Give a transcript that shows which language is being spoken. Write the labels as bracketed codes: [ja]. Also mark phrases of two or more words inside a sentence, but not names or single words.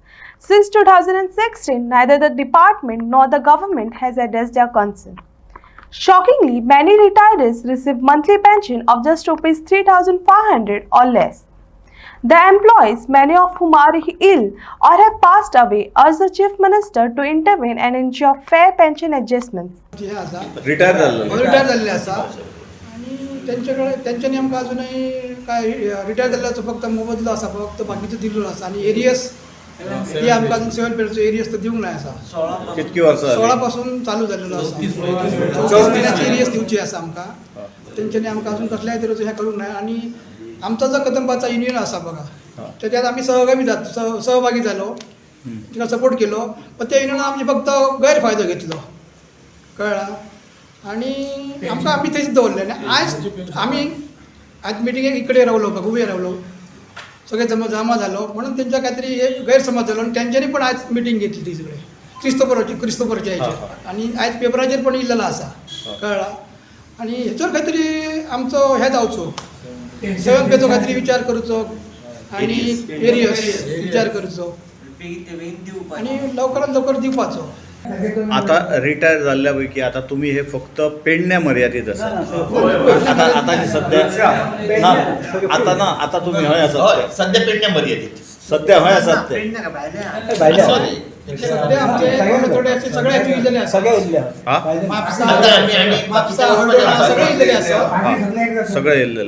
[en] Since 2016, neither the department nor the government has addressed their concern. Shockingly, many retirees receive monthly pension of just Rs 3,500 or less. The employees, many of whom are ill or have passed away, urge the Chief Minister to intervene and ensure fair pension adjustments. [kok] रिटायर झालेले असा आणि त्यांच्याकडे नेमकं अजूनही काय रिटायर झाल्याचं फक्त मोबदला असा फक्त बाकीचं दिलेलं असा आणि एरियस हे आमकां अजून 7 पेरचं एरियस तर दिवंक नाही असा. कितकी वर्सां 16 पासून चालू झालेलो असा. 34 महिन्याची एरियस दिवची असा आमकां. त्यांच्यानी आमकां अजून कसल्याय तरेचो हे करूंक नाही आणि आमचा जो कदंबाचा युनियन असा बघा त्याच्यात आम्ही सहभागी झालो, तिला सपोर्ट केलो, पण त्या युनियन आमचे फक्त गैरफायदो घेतलो कळला आणि आमकां आमी थंयच दवरले आनी आज मिटिंगेक इकडे रावलो उबे रावलो सगळे जमा झालो म्हणून त्यांच्या काहीतरी एक गैरसमज झालो आणि त्यांच्यानी पण आज मिटिंग घेतली ती सगळे क्रिस्तोफरच्या हेचेर आणि आज पेपराचेर पण इल्लेला असा कळला आणि हेचेर काहीतरी आमचो हे जावचो 7 पेचो काहीतरी विचार करूचो आणि एरियस विचार करूचो आणि लवकरात लवकर दिवपाचो. आता रिटायर झाल्या पैकी आता तुम्ही हे फक्त पेडण्या मर्यादित आसा. आता सध्या आता तुम्ही हय आसात सध्या पेडण्या मर्यादित सध्या हय आसात ते सध्या आमचे थोडे असे सगळे इल्लेले आसा सगळे येल्लेले